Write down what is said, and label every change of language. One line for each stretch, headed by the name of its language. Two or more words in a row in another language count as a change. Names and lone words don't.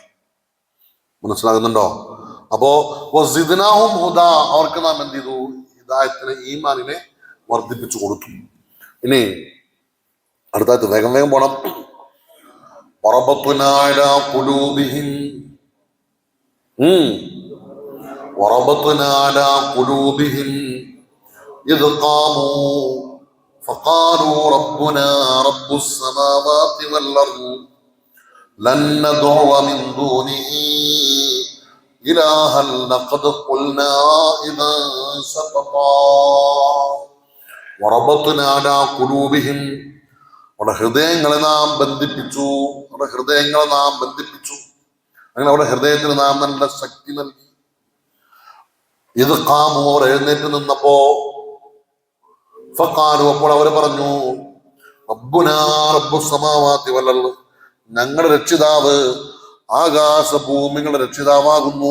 Malayalam: മനസ്സിലാകുന്നുണ്ടോ? അപ്പോ
Arabic: وزدناهم هدى,
Malayalam: അവർക്ക് നാം എന്ത് ചെയ്തു, ഹിദായത്തിനെ ഈമാനിനെ വർദ്ധിപ്പിച്ചു കൊടുത്തു. ഇനി അടുത്തായിട്ട് വേഗം പോണം.
Arabic: وربطنا على قلوبهم, وربطنا على قلوبهم إذ قاموا فقالوا ربنا رب السماوات والأرض لن ندعو من دونه إلها لقد قلنا إذا شططا وربطنا على قلوبهم,
Malayalam: അവരുടെ ഹൃദയങ്ങളെ നാം ബന്ധിപ്പിച്ചു, അങ്ങനെ അവരുടെ ഹൃദയത്തിന് നാം നല്ല ശക്തി നൽകി.
Arabic: إذ قاموا,
Malayalam: അവർ എഴുന്നേറ്റ് നിന്നപ്പോ, ഫഖാലു, അപ്പോൾ അവർ പറഞ്ഞു,
Arabic: ربنا رب السماوات والأرض,
Malayalam: ഞങ്ങളുടെ രക്ഷിതാവ് ആകാശഭൂമികളുടെ രക്ഷിതാവാകുന്നു.